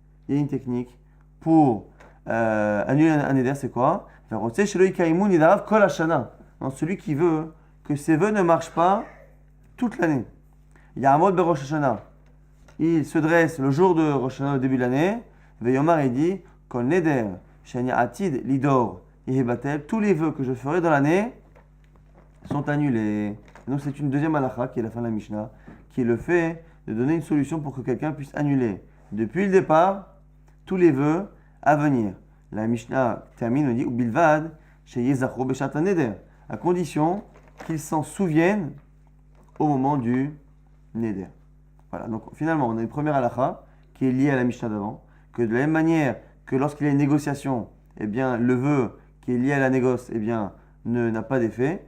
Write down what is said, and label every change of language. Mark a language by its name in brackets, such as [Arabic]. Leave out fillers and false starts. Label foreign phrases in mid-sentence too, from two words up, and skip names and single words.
[French] Pour annuler un éder, c'est quoi? Celui qui veut que ses vœux ne marchent pas toute l'année. Il y a un mot de Rosh Hashanah. Il se dresse le jour de Rosh Hashanah au début de l'année. [Hebrew] Veyomar [French] il dit [Hebrew] כל נדר שאני עתיד לידור יהא בטל. [French] Tous les vœux que je ferai dans l'année sont annulés. Et donc c'est une deuxième halakha qui est la fin de la Mishnah, qui est le fait de donner une solution pour que quelqu'un puisse annuler depuis le départ tous les vœux à venir. La Mishnah termine et dit [Hebrew] ובלבד שיזכרו בשעת נדר, [French] à condition qu'ils s'en souviennent au moment du neder. Voilà, donc finalement, on a une première halakha qui est liée à la Mishnah d'avant, que de la même manière que lorsqu'il y a une négociation, eh bien, le vœu qui est lié à la négoce, eh bien, n'a pas d'effet.